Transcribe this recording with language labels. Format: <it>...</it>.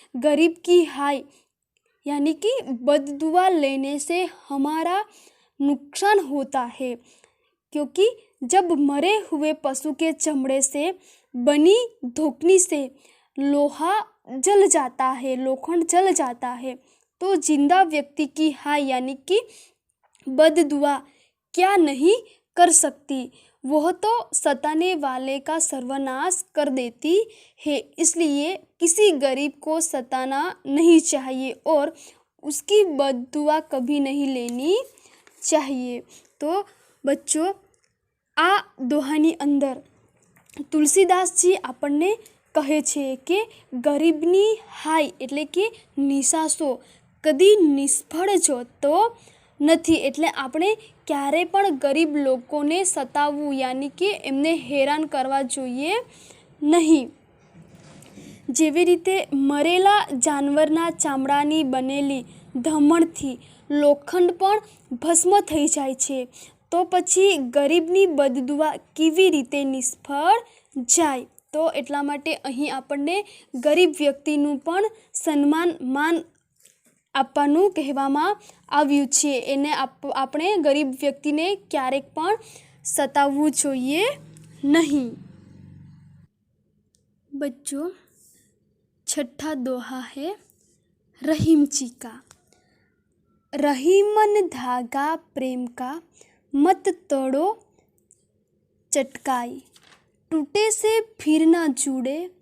<hi>गरीब की हाय यानी कि बददुआ लेने से हमारा नुकसान होता है, क्योंकि जब मरे हुए पशु के चमड़े से बनी धोकनी से लोहा जल जाता है, लोखंड जल जाता है, तो जिंदा व्यक्ति की हाय यानी कि बददुआ क्या नहीं कर सकती, वह तो सताने वाले का सर्वनाश कर देती है। इसलिए किसी गरीब को सताना नहीं चाहिए और उसकी बददुआ कभी नहीं लेनी चाहिए। तो बच्चों,</hi> <gu>आ दोहानी अंदर तुलसीदासजी આપણને કહે છે કે ગરીબની હાય એટલે કે નિસાસો કદી નિષ્ફળ જતો નથી, એટલે આપણે ક્યારે પણ ગરીબ લોકોને સતાવવું યાની કે એમને હેરાન કરવા જોઈએ નહીં। જેવી રીતે મરેલા જાનવરના ચામડાની બનેલી ધમણથી લોખંડ પણ ભસ્મ થઈ જાય છે, તો પછી ગરીબની બદદુઆ કેવી રીતે નિષ્ફળ જાય। તો એટલા માટે અહીં આપણને ગરીબ વ્યક્તિનું પણ સન્માન માન આપવાનું કહેવામાં આવ્યું છે। એને આપણે ગરીબ વ્યક્તિને ક્યારેક પણ સતાવવું જોઈએ નહીં।</gu> <hi>बच्चों, छठा दोहा है रहीम जी का। रहीमन धागा प्रेम का मत तोड़ो चटकाई, टूटे से फिर ना जुड़े</hi>